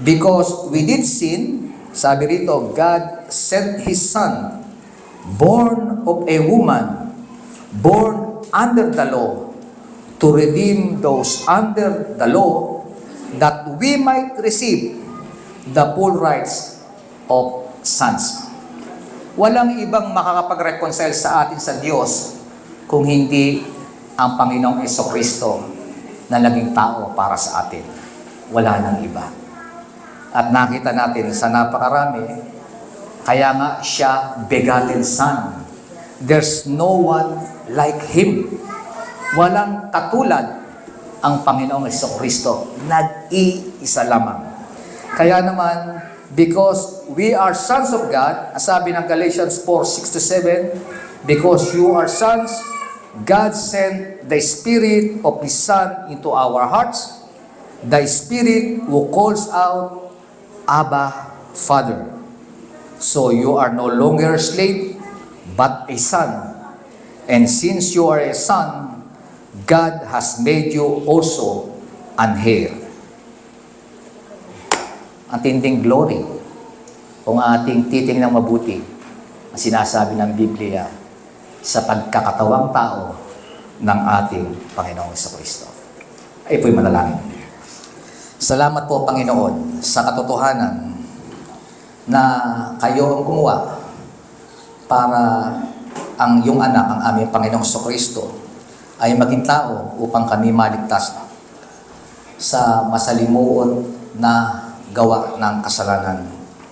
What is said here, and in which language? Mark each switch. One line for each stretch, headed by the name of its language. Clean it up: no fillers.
English: Because we did sin, sabi rito, God sent His Son, born of a woman, born under the law, to redeem those under the law, that we might receive the full rights of sons.
Filipino: Walang ibang makakapag-reconcile sa atin sa Diyos kung hindi ang Panginoong Jesucristo na naging tao para sa atin. Wala nang iba. At nakita natin sa napakarami, kaya nga siya begotten Son.
English: There's no one like Him.
Filipino: Walang katulad ang Panginoong Jesucristo. Nag-iisa lamang. Kaya naman,
English: Because we are sons of God, sabi ng Galatians 4:6-7, because you are sons, God sent the Spirit of His Son into our hearts, the Spirit who calls out, Abba, Father. So you are no longer a slave, but a son. And since you are a son, God has made you also an heir.
Filipino: Ang tinding glory kung ating titingnan mabuti ang sinasabi ng Biblia sa pagkakatawang tao ng ating Panginoong Jesucristo. Ay po'y manalangin. Salamat po, Panginoon, sa katotohanan na kayo ang gumawa para ang iyong anak, ang aming Panginoong Jesucristo, ay maging tao upang kami maligtas sa masalimuot na gawa ng kasalanan.